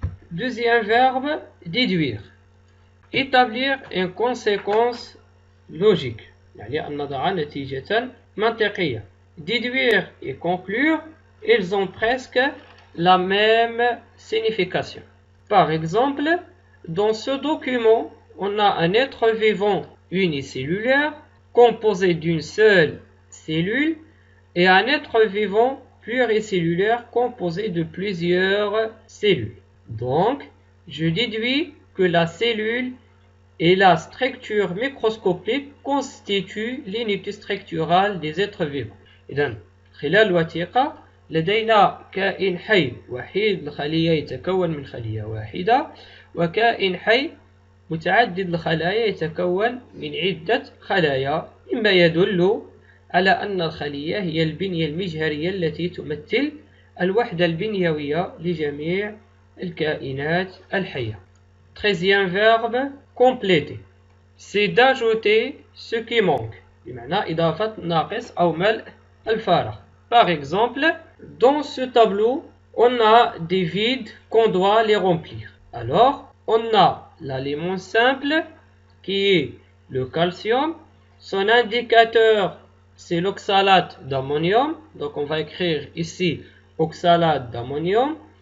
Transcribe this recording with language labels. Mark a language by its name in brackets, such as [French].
[French] Deuxième verbe, déduire. Établir une conséquence logique. [Arabic] يعني أن نضع نتيجة منطقية. [French] Déduire et conclure, ils ont presque la même signification. Par exemple, dans ce document, on a un être vivant unicellulaire composé d'une seule cellule et un être vivant pluricellulaire composé de plusieurs cellules. Donc, je déduis que la cellule et la structure microscopique constituent l'unité structurale des êtres vivants. [Arabic] إذن خلال الوثيقة لدينا كائن حي وحيد الخلية يتكون من خلية واحدة وكائن حي متعدد الخلايا يتكون من عدة خلايا مما يدل على أن الخلية هي البنية المجهرية التي تمثل الوحدة البنيوية لجميع الكائنات الحية. [French] 13e verbe, compléter. C'est d'ajouter ce qui manque. [Arabic] بمعنى إضافة ناقص أو ملء الفارغ. [French] Par exemple, dans ce tableau, on a des vides qu'on doit les remplir. Alors, on a l'élément simple qui est le calcium, son indicateur c'est l'oxalate d'ammonium, donc on va écrire ici oxalate d'ammonium.